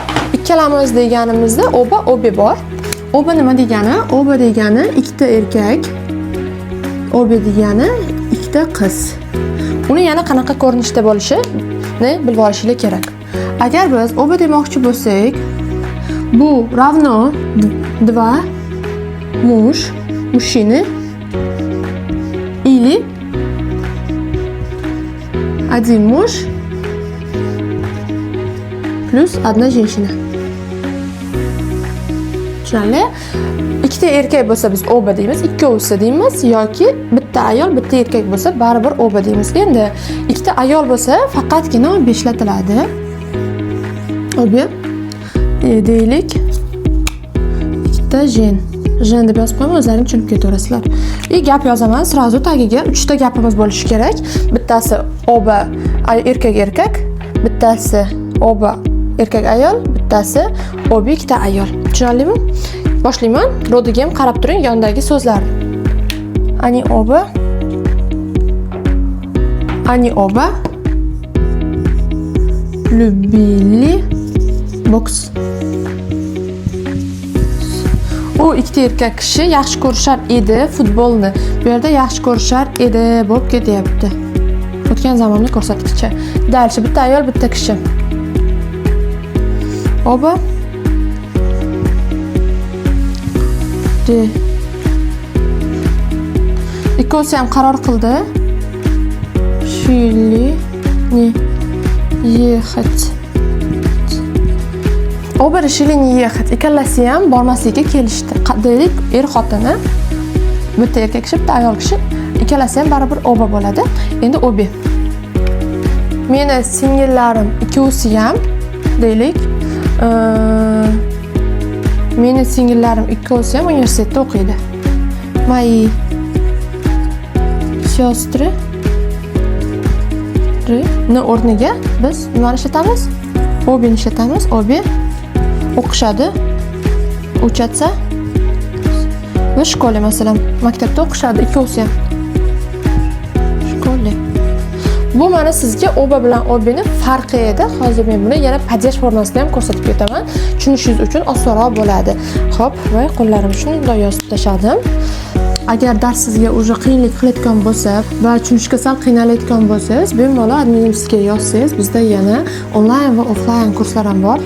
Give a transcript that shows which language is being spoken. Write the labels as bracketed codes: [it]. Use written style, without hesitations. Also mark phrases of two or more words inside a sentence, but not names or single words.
[uz] Ikkalamiz deganimizda oba, obe bor. Oba nima degani? Oba degani ikkita erkak. Obe degani ikkita qiz. Uni yana qanaqa ko'rinishda bo'lishini bilib olishingiz kerak. Agar biz oba demoqchi bo'lsak, bu [ru] равно два муж, мужчины или один муж плюс одна женщина. [uz] Tushunarli? Ikkita erkak bo'lsa biz oba deymiz, ikkovsi deymiz yoki bitta ayol, bitta erkak bo'lsa baribir oba deymiz. Endi ikkita ayol bo'lsa faqatgina 5 ishlatiladi. Obi deylik. Ikkita jen. Jen deb yozib qo'yman, o'zlaring tushunib ketaverasizlar. Gap yozaman, srazu tagiga 3 ta gapimiz bo'lishi kerak. Bittasi oba erkak, bittasi oba erkak ayol, bittasi obi ikkita ayol. Tushunarlimi? Boshlayman. Rodiga ham qarab turing yondagi so'zlarni. [ru] Они оба любили boks. [uz] U ikkita erkak kishi yaxshi ko'rishar edi futbolni. Bu yerda yaxshi ko'rishar edi bo'lib ketyapti. O'tgan zamonni ko'rsatkichi. Dальше bitta ayol, bitta kishi. Oba ikkovsi ham qaror qildi. [ru] Не ехать. Oba решили не ехать. [uz] Ikkalasi ham bormaslikka kelishdi. Deylik, xotinni, bitta erkak kishi, bitta ayol kishi, ikkalasi ham baribir oba bo'ladi. Endi obi. Meni singillarim ikkovsi ham deylik, meni singillarim ikkovsi ham universitetda o'qiydi. [ru] Мои сестры [uz] ni o'rniga biz nimani ishlatamiz? Obini ishlatamiz. Obi o'qishadi. [ru] Учатся в школе, [uz] masalan, maktabda o'qishadi ikkovsi ham. Shkola. Bu mana sizga oba bilan obini farqi edi. Hozir men buni yana padej formasida ham ko'rsatib ketaman. Tushunishingiz uchun osonroq bo'ladi. Xo'p, va qo'llarim shunday yozib tashladim. Agar dars sizga уже qiyinlik qilayotgan bo'lsa va tushunishga sal qiynalayotgan bo'lsangiz, bemalol adminimizga yozsangiz, bizda yana onlayn va offlayn kurslar ham bor.